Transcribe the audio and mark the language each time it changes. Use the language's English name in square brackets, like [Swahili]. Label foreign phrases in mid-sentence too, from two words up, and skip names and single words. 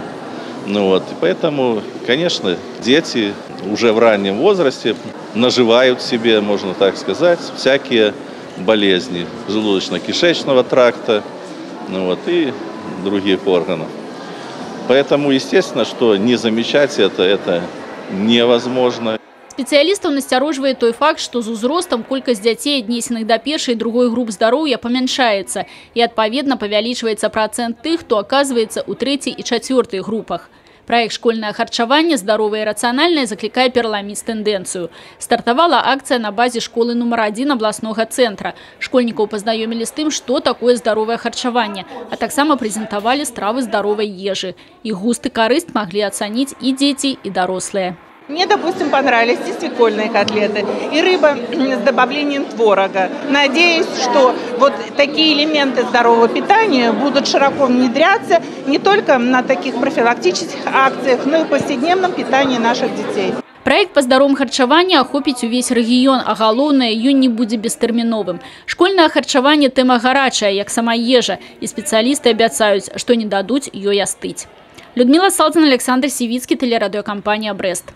[Russian] И поэтому, конечно, дети уже в раннем возрасте наживают себе, можно так сказать, всякие болезни желудочно-кишечного тракта и других органов. Поэтому, естественно, что не замечать это невозможно. [Belarusian] Спецыялістаў насцярожвае той факт, што з узростам колькасць дзяцей, аднесеных да першай і другой груп здароўя, памяншаецца, і адпаведна павялічваецца працэнт тых, хто аказваецца ў трэцяй і чацвёртай групах. Праект «Школьное харчаванне здаровае і рацыянальнае» заклікае пераламіць тэндэнцыю. Стартавала акцыя на базе школы нумар 1 абласнога цэнтра. Школьнікаў пазнаёмілі з тым, што такое здаровае харчаванне, а таксама прэзентавалі стравы здаровай ежы. Іх густ і карысць маглі ацаніць і дзеці, і дарослыя. [Russian] Мне, допустим, понравились и свекольные котлеты, и рыба с добавлением творога. Надеюсь, что вот такие элементы здорового питания будут широко внедряться не только на таких профилактических акциях, но и в повседневном питании наших детей. [Belarusian] Проект по здаровому харчаванню охопіць увесь рэгіён, а галоўнае, ён не будзе бестэрміновым. Школьнае харчаванне тэма гарачая, як сама ежа, і спецыялісты абяцаюць, што не дадуць ёй астыць. [Russian] Людмила Салдзин, Александр Сивицкий, телерадиокомпания «Брест».